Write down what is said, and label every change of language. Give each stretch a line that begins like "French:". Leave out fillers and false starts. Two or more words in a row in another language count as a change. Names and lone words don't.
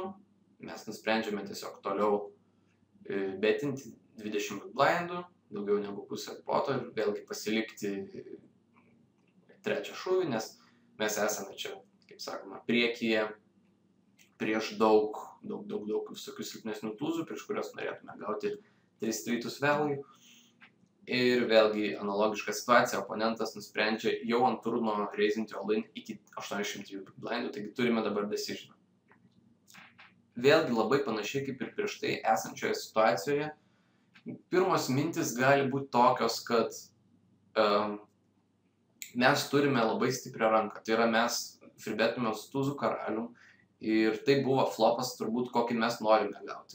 Lithuanian: Mes nusprendžiame tiesiog toliau betinti 20
English: big blindų,
Lithuanian: daugiau negu pusę poto ir vėlgi pasilikti 3 šūvį, nes mes esame čia, kaip sakoma, priekyje prieš daug visokių silpnesnių tūzų, prieš kurios norėtume gauti 3 straightus value. Ir vėlgi analogiška situacija, oponentas nusprendžia jau ant turno raisinti all-in iki 800
English: big blindų,
Lithuanian: taigi turime dabar decision. vėlgi labai panašiai kaip ir prieš tai esančioje situacijoje. Pirmos mintis gali būti tokios, kad mes turime labai stiprią ranką. Tai yra mes freebetume su tūzų karalium ir tai buvo flopas turbūt kokį mes norime gauti.